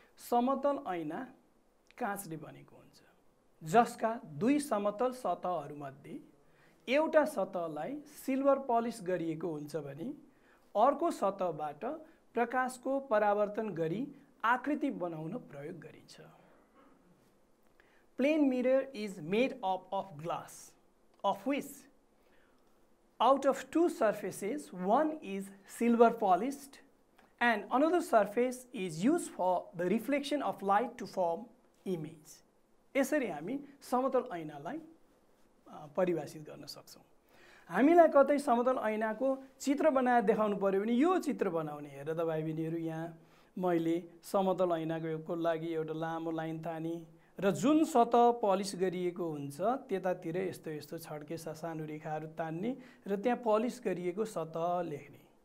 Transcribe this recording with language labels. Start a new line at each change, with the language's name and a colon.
Nepali: समतल ऐना काँचले बनेको हुन्छ, जसका दुई समतल सतहहरूमध्ये एउटा सतहलाई सिल्भर पलिस गरिएको हुन्छ भने अर्को सतहबाट प्रकाशको परावर्तन गरी आकृति बनाउन प्रयोग गरिन्छ।
English: Plane mirror is made up of glass of which out of two surfaces one is silver polished and another surface is used for the reflection of light to form image.
Nepali: यसरी हामी समतल ऐनालाई परिभाषित गर्न सक्छौँ। हामीलाई कतै समतल ऐनाको चित्र बनाएर देखाउनु पर्यो भने यो चित्र बनाउने। हेर त भाइ बहिनीहरू, यहाँ मैले समतल ऐनाको लागि एउटा लामो लाइन तानी र जुन सतह पलिस गरिएको हुन्छ त्यतातिर यस्तो यस्तो छड्के सानो रेखाहरू तान्ने र त्यहाँ पलिस गरिएको सतह लेख्ने